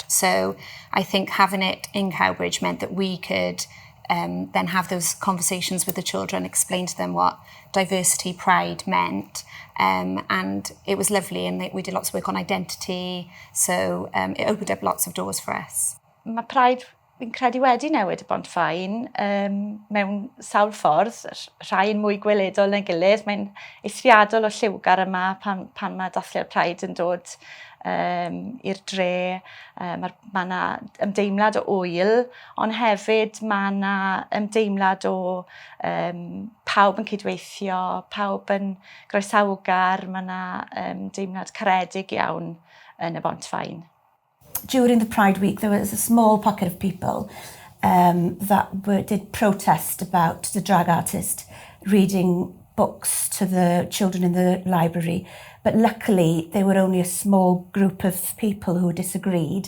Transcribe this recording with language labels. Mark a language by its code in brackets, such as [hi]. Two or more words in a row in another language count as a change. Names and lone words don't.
[en] So I think having it in Cowbridge meant that we could then have those conversations with the children, explain to them what diversity pride meant, and it was lovely, and we did lots of work on identity, so it opened up lots of doors for us. [cy] Mae Pride fi'n credu wedi newid y Bontfaen mewn sawl ffordd, rhai'n mwy gweledol na'n gilydd. Mae'n eithriadol o lliwgar yma pan mae dathliad Pride yn dod i'r dre. Mae yna ymdeimlad o wyl, ond hefyd mae yna ymdeimlad o pawb yn cydweithio, pawb yn groesawgar, mae yna ymdeimlad caredig iawn yn y Bontfaen. [en] During the Pride Week, there was a small pocket of people that did protest about the drag artist reading books to the children in the library. But luckily, they were only a small group of people who disagreed.